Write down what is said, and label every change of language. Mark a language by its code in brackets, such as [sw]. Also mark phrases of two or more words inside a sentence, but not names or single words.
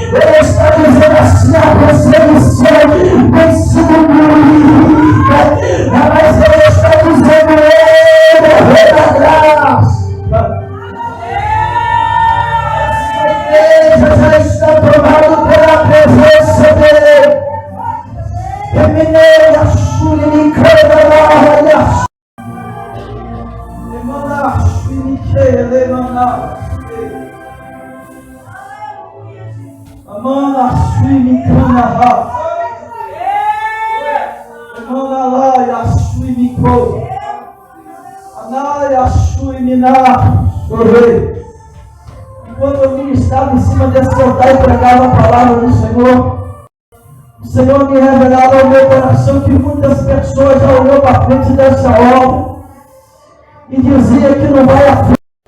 [pt] Ele está dizendo assim: a perseguição tem sido muita, mas ele está dizendo: ele é o rei da graça. Essa igreja já está tomada pela presença dele. Eminei a sua lincana, Emana Shimike, Lemana, Amana Shimikana, Emana Laia Shimiko, Anaya Shimina, Rei. E quando eu ministrava em cima desse altar e pregava a palavra do Senhor, o Senhor me revelava ao meu coração que muitas pessoas já olhou para frente dessa obra e dizia que não vai a frente.